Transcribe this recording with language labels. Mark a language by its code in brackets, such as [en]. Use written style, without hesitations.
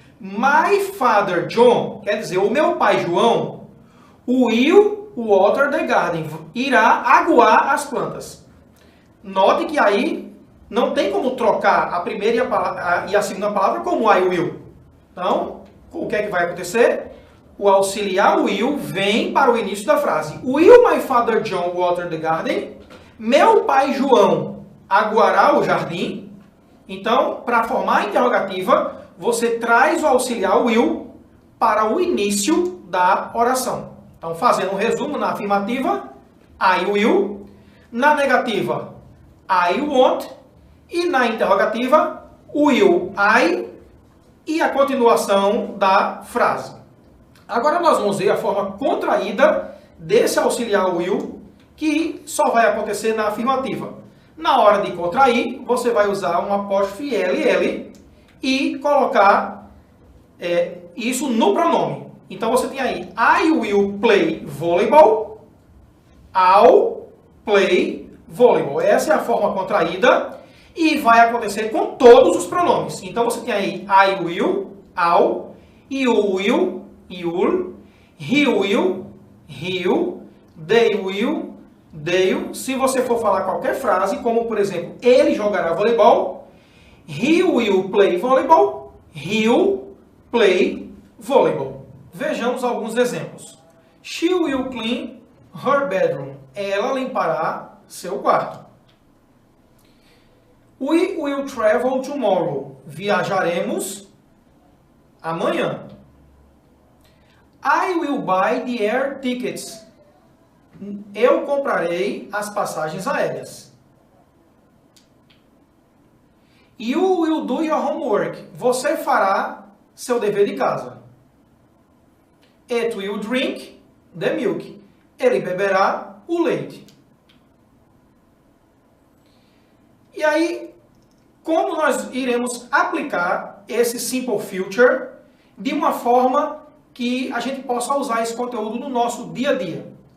[en] My father John, [pt] quer dizer, o meu pai João, [en] will water the garden, [pt] irá aguar as plantas. Note que aí não tem como trocar a primeira e a segunda palavra como I will. Então, o que é que vai acontecer? O auxiliar will vem para o início da frase. [en] Will my father John water the garden? [pt] Meu pai João aguará o jardim? Então, para formar a interrogativa, você traz o auxiliar will para o início da oração. Então, fazendo um resumo, na afirmativa, I will. Na negativa, I won't. E na interrogativa, will I. E a continuação da frase. Agora nós vamos ver a forma contraída desse auxiliar will, que só vai acontecer na afirmativa. Na hora de contrair, você vai usar um apóstrofe LL e colocar isso no pronome. Então você tem aí, [en] I will play volleyball, I'll play volleyball. [pt] Essa é a forma contraída e vai acontecer com todos os pronomes. Então você tem aí, [en] I will, I'll, you will, you'll, he will, he'll, they will, they'll. [pt] Se você for falar qualquer frase, como por exemplo, ele jogará voleibol, [en] he will play volleyball, [pt] he'll play volleyball. Vejamos alguns exemplos. [en] She will clean her bedroom. [pt] Ela limpará seu quarto. [en] We will travel tomorrow. [pt] Viajaremos amanhã. [en] I will buy the air tickets. [pt] Eu comprarei as passagens aéreas. [en] You will do your homework. [pt] Você fará seu dever de casa. [en] It will drink the milk. [pt] Ele beberá o leite. E aí, como nós iremos aplicar esse simple future de uma forma que a gente possa usar esse conteúdo no nosso dia a dia?